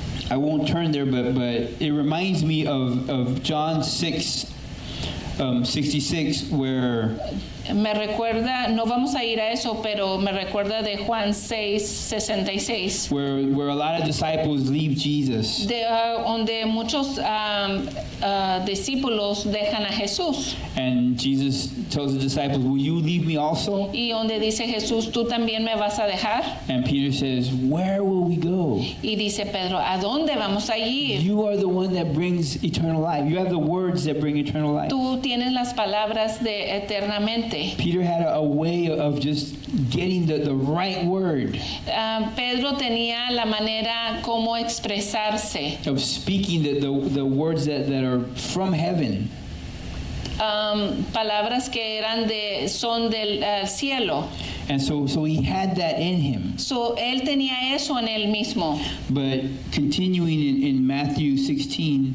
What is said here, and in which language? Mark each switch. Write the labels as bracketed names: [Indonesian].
[English] I won't turn there, but it reminds me of John 6:66, where [Spanish] Me recuerda, no vamos a ir a eso, pero me recuerda de Juan 6:66, [English] where a lot of disciples leave Jesus, [Spanish] donde muchos discípulos dejan a Jesús. [English] and Jesus tells the disciples, "Will you leave me also?" [Spanish] Y donde dice Jesús, ¿tú también me vas a dejar? [English] And Peter says, "Where will we go? [Spanish] Y dice Pedro, ¿a dónde vamos a ir? [English] You are the one that brings eternal life. You have the words that bring eternal life." [Spanish] Tú tienes las palabras de eternamente. [English] Peter had a way of just getting the right word, [Spanish] Pedro tenía la manera como expresarse, [English] of speaking the words that are from heaven. [Spanish] palabras que son del cielo. [English] And so he had that in him. [Spanish] So, él tenía eso en él mismo. [English] But continuing in Matthew 16,